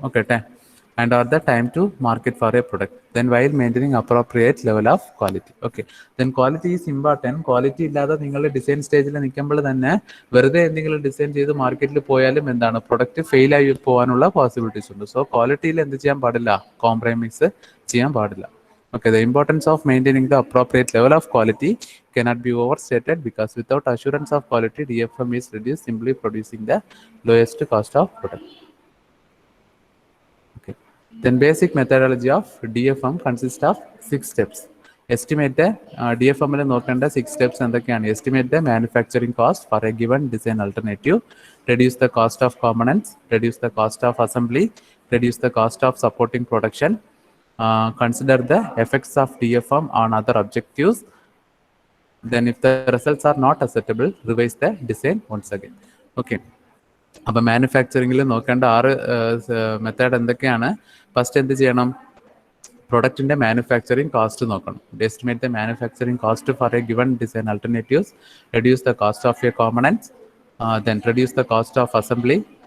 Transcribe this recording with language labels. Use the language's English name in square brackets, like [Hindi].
[English] Okay, and or the time to market for a product, then while maintaining appropriate level of quality. Okay, then quality is important. [Malayalam] Quality ഇല്ലാതെ നിങ്ങൾ design സ്റ്റേജിൽ നിൽക്കുമ്പോൾ തന്നെ വെറുതെ എന്തെങ്കിലും design ചെയ്ത് മാർക്കറ്റിൽ പോയാലും എന്താണ്, പ്രൊഡക്റ്റ് ഫെയിൽ ആയി പോകാനുള്ള പോസിബിലിറ്റീസ് ഉണ്ട്. സോ ക്വാളിറ്റിയിൽ എന്ത് ചെയ്യാൻ പാടില്ല, കോംപ്രമൈസ് ചെയ്യാൻ പാടില്ല. [English] Okay, the importance of maintaining the appropriate level of quality cannot be overstated, because without assurance of quality, DFM is reduced simply producing the lowest cost of product. Then basic methodology of DFM consists of 6 steps. Estimate the DFM [Malayalam] il nokanda [English] 6 steps [Malayalam] endakeyanu. [English] Estimate the manufacturing cost for a given design alternative, reduce the cost of components, reduce the cost of assembly, reduce the cost of supporting production, consider the effects of DFM on other objectives. Then if the results are not acceptable, revise the design once again. [Malayalam] Okay, അപ്പോൾ മാനുഫാക്ചറിങ്ങിൽ നോക്കേണ്ട 6 method എന്തൊക്കെയാണ്? First എന്ത് ചെയ്യണം, പ്രൊഡക്റ്റിന്റെ manufacturing cost നോക്കണം. [English] Estimate the manufacturing cost for a given design alternatives, reduce the cost of a components, then reduce the cost of assembly.